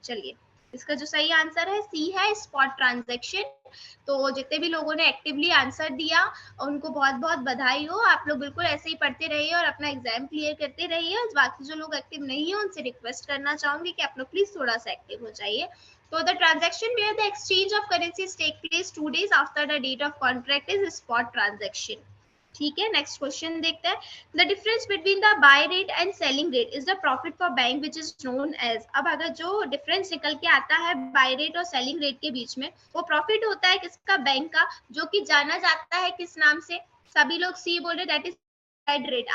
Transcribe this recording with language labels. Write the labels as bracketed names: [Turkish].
[Hindi] चलिए, इसका जो सही आंसर है सी है, स्पॉट ट्रांजैक्शन। तो जितने भी लोगों ने एक्टिवली आंसर दिया उनको बहुत बहुत बधाई हो। आप लोग बिल्कुल ऐसे ही पढ़ते रहिए और अपना एग्जाम क्लियर करते रहिए। बाकी जो लोग एक्टिव नहीं है उनसे रिक्वेस्ट करना चाहूंगी कि आप लोग प्लीज थोड़ा सा एक्टिव हो जाइए। [English] So the transaction where the exchange of currencies take place 2 days after the date of contract is a spot transaction. [Hindi] ठीक है, नेक्स्ट क्वेश्चन देखते हैं। [English] The difference between the buy rate and selling rate is the profit for bank which is known as. [Hindi] अब अगर जो difference निकल के आता है बाय रेट और सेलिंग रेट के बीच में, वो प्रॉफिट होता है किसका? बैंक का, जो कि जाना जाता है किस नाम से? सभी लोग सी बोल रहे, [English] That is spread rate.